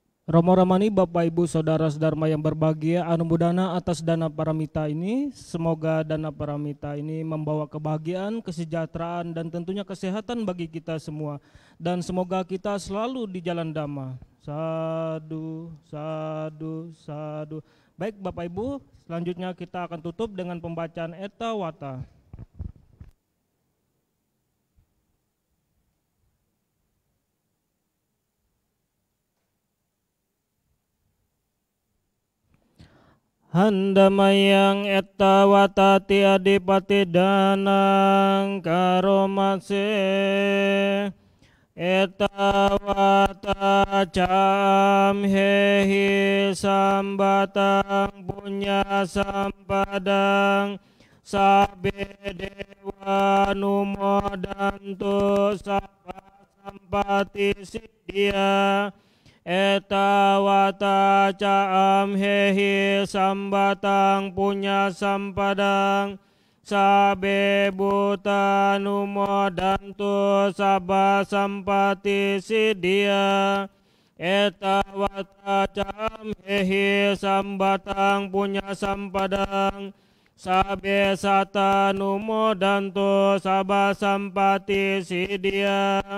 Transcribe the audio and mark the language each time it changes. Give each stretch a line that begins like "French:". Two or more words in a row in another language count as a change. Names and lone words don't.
Indonesian: Romo Ramani, Bapak Ibu Saudara-saudara yang berbahagia, anumodana atas
Pali: dana paramita
Indonesian: ini. Semoga
Pali: dana paramita
Indonesian: ini membawa kebahagiaan, kesejahteraan, dan tentunya kesehatan bagi kita semua. Dan semoga kita selalu di jalan dhamma.
Pali: Sadu, sadu, sadu.
Indonesian: Baik Bapak Ibu, selanjutnya kita akan tutup dengan pembacaan Etta Wata.
Pali: Handamayang etta watati adipati danang karomase etta wata cam hehi sambatang punya sampadang sabe dewa numodantu sapa sampati siddhya eta wata caam hehi sambatang punya sampadang sabe buta numodantu sabba sampati siddhya eta wata caam hehi sambatang punya sampadang sabe sata numodantu sabba sampati siddhya